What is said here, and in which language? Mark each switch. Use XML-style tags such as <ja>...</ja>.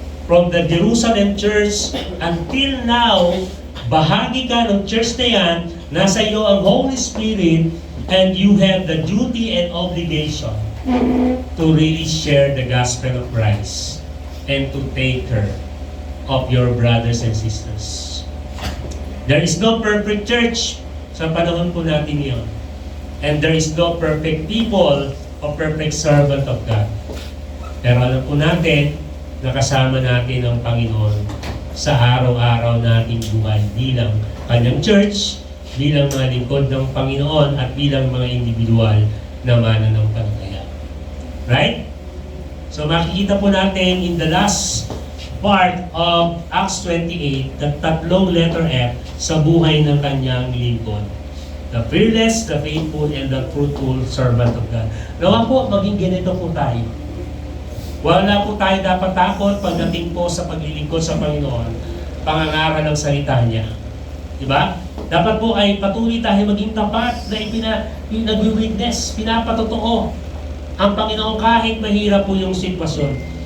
<en>From the Jerusalem church until now,</en> <tl>bahagi ka ng church na yan, nasa iyo ang</tl> <en>Holy Spirit, and you have the duty and obligation to really share the gospel of Christ and to take care of your brothers and sisters. There is no perfect church</en> <tl>sa panahon po natin ngayon.</tl> <en>And there is no perfect people o perfect servant of God.</en> <tl>Pero alam po natin, nakasama natin ang Panginoon sa araw-araw nating buhay bilang kanyang church, bilang mga lingkod ng Panginoon, at bilang mga individual na mananampalataya. Right? So makikita po natin</tl> <en>in the last part</en> <tl>of Acts 28, the tatlong letter F sa buhay ng kanyang lingkod.</tl> <en>The fearless, the faithful, and the fruitful servant of God.</en> <tl>Nawa po, maging ganito po tayo. Wala po tayo dapat takot pagdating po sa paglilingkod sa Panginoon, pangangaral ng salita niya. Diba? Dapat po ay patuloy tayo maging tapat na nag-witness, pinapatotoo ang Panginoon kahit mahirap po yung sitwasyon.</tl>